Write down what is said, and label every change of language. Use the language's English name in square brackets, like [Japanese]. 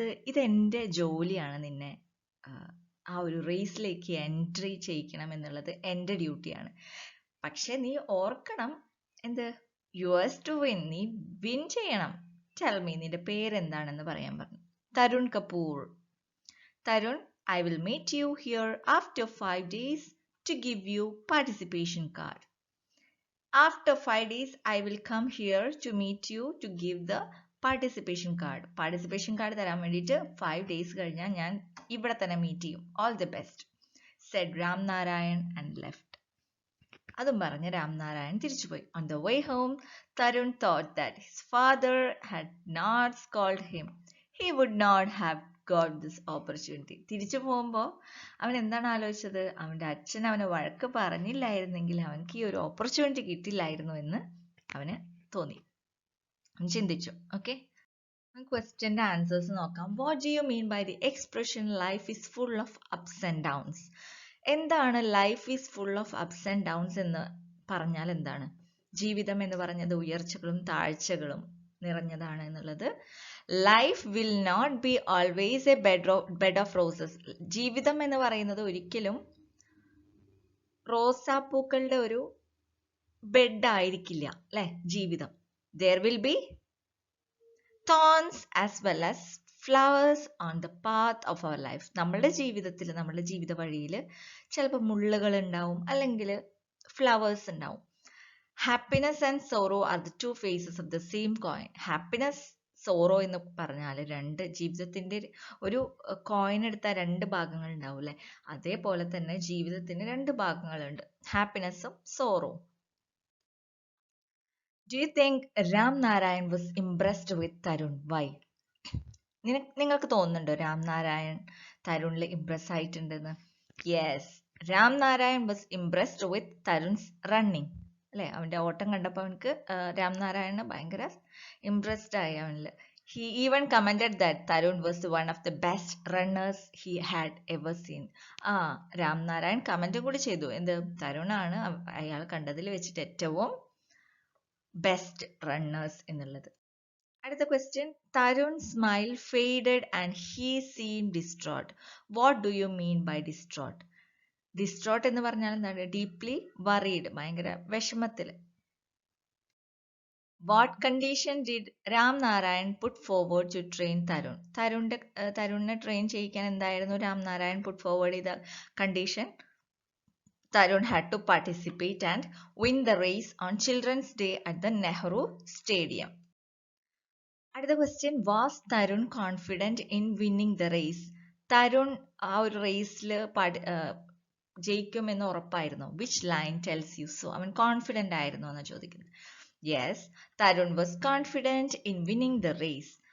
[Malayalam] ഇതെന്റെ ജോലിയാണ്, നിന്നെ ആ ഒരു റേസിലേക്ക് എൻട്രി ചെയ്യിക്കണം എന്നുള്ളത് എൻ്റെ ഡ്യൂട്ടിയാണ്. പക്ഷെ നീ ഓർക്കണം, എന്ത്? [English] yours to win, [Malayalam] നീ വിൻ ചെയ്യണം. [English] tell me, [Malayalam] നിന്റെ പേരെന്താണെന്ന് പറയാൻ പറഞ്ഞു. Tarun Kapoor. [English] Tarun, I will meet you here after 5 days to give you participation card. After 5 days, I will come here to meet you to give the participation card. [Malayalam] Participation card തരാൻ വേണ്ടിയിട്ട് 5 days കഴിഞ്ഞാൽ ഞാൻ ഇവിടെ തന്നെ മീറ്റ് ചെയ്യും. [English] All the best, said Ramnarayan and left. [Malayalam] അതും പറഞ്ഞ് രാംനാരായൺ തിരിച്ചുപോയി. [English] On the way home, Tarun thought that his father had not scolded him. He would not have got this opportunity. [Malayalam] തിരിച്ചു പോകുമ്പോൾ അവൻ എന്താണ് ആലോചിച്ചത്? അവൻ്റെ അച്ഛൻ അവനെ വഴക്ക് പറഞ്ഞില്ലായിരുന്നെങ്കിൽ അവൻക്ക് ഈ ഒരു ഓപ്പർച്യൂണിറ്റി കിട്ടില്ലായിരുന്നു എന്ന് അവന് തോന്നി, ചിന്തിച്ചു. ഓക്കെ, ക്വസ്റ്റ്യൻ്റെ ആൻസേഴ്സ് നോക്കാം. [English] What do you mean by the expression life is full of ups and downs? [Malayalam] എന്താണ് [English] life is full of ups and downs [Malayalam] എന്ന് പറഞ്ഞാൽ എന്താണ്? ജീവിതം എന്ന് പറഞ്ഞത് ഉയർച്ചകളും താഴ്ചകളും നിറഞ്ഞതാണ് എന്നുള്ളത്. [English] Life will not be always a bed of roses. [Malayalam] ജീവിതം എന്ന് പറയുന്നത് ഒരിക്കലും റോസാപ്പൂക്കളുടെ ഒരു ബെഡ് ആയിരിക്കില്ല, അല്ലെ? ജീവിതം. [English] there will be thorns as well as flowers on the path of our life. [Malayalam] നമ്മളുടെ ജീവിതത്തിൽ, നമ്മളുടെ ജീവിത വഴിയിൽ ചിലപ്പോൾ മുള്ളുകൾ ഉണ്ടാവും, അല്ലെങ്കിൽ ഫ്ലവേഴ്സ് ഉണ്ടാവും. [English] Happiness and sorrow are the two faces of the same coin. [Malayalam] Happiness, sorrow എന്ന് പറഞ്ഞാൽ രണ്ട് ജീവിതത്തിന്റെ ഒരു കോയിൻ എടുത്താൽ രണ്ട് ഭാഗങ്ങൾ ഉണ്ടാവും, അല്ലെ? അതേപോലെ തന്നെ ജീവിതത്തിന് രണ്ട് ഭാഗങ്ങളുണ്ട്, ഹാപ്പിനെസ്സും sorrow. [English] Do you think Ramnarayan was impressed with Tarun? Why? [Malayalam] നിങ്ങൾക്ക് തോന്നുന്നുണ്ടോ Ramnarayan തരുണിൽ Impress ആയിട്ടുണ്ടെന്ന്? [English] Yes, Ramnarayan was impressed with Tarun's running, അല്ലെ? [Malayalam] അവന്റെ ഓട്ടം കണ്ടപ്പോൾ അവനക്ക് രാംനാരായണന് ഭയങ്കര ഇംപ്രസ്ഡ് ആയി അവനിൽ. [English] He even commented that Tarun was one of the best runners he had ever seen. [Malayalam] Ramnarayan comment കൂടി ചെയ്തു, എന്ത്? തരുണാണ് അയാൾ കണ്ടതിൽ വെച്ചിട്ട് ഏറ്റവും ബെസ്റ്റ് റണ്ണേഴ്സ് എന്നുള്ളത്. അടുത്ത question, [English] Tarun smile faded and he seem distraught. What do you mean by distraught? Distraught [Malayalam] എന്ന് പറഞ്ഞാൽ എന്താണ്? [English] deeply worried, [Malayalam] ഭയങ്കര വിഷമത്തിൽ. [English] What condition did Ramnarayan put forward to train Tarun? [Malayalam] തരുണിനെ train ചെയ്യിക്കാൻ എന്തായിരുന്നു രാംനാരായൺ പുട്ട് ഫോർവേഡ് ചെയ്ത condition? [English] Tarun had to participate and win the race on Children's Day at the Nehru Stadium. [Malayalam] അടുത്ത question, [English] Was Tarun confident in winning the race? [Malayalam] Tarun ആ ഒരു റേസിൽ ജയിക്കുമെന്ന് ഉറപ്പായിരുന്നു. [English] Which line tells you so? [Malayalam] അവൻ confident ആയിരുന്നു എന്നാണ് ചോദിക്കുന്നത്. [English] Yes, Tarun was confident in winning the race.